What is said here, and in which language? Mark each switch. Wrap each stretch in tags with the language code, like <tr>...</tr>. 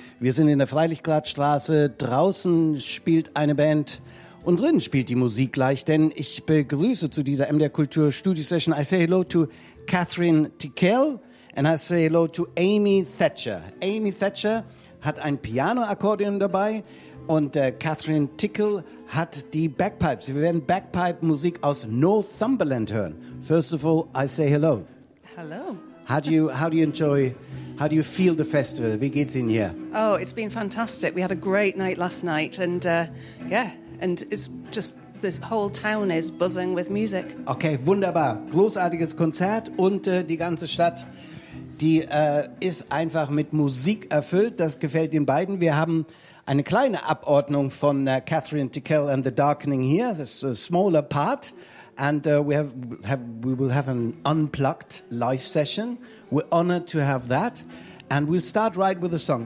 <de>Wir sind in der Freilichgradstraße, draußen spielt eine Band und drinnen spielt die Musik gleich, denn ich begrüße zu dieser MDR Kultur Studio Session,</de> <en>I say hello to Catherine Tickell and I say hello to Amy Thatcher.</en> <de>Amy Thatcher hat ein Piano-Akkordeon dabei und Catherine Tickell hat die Bagpipes. Wir werden Bagpipe-Musik aus Northumberland hören.</de> <en>First of all, I say hello. Hello. How do you feel the festival?</en> <de>Wie geht's Ihnen hier?</de> <en>Oh, it's been fantastic. We had a great night last night and and it's just the whole town is buzzing with music.</en> <de>Okay, wunderbar. Großartiges Konzert und die ganze Stadt, die ist einfach mit Musik erfüllt. Das gefällt den beiden. Wir haben eine kleine Abordnung von Catherine Tickell and the Darkening here.</de> <en>This is a smaller part. And we will have an unplugged live session. We're honored to have that. And we'll start right with a song.</en>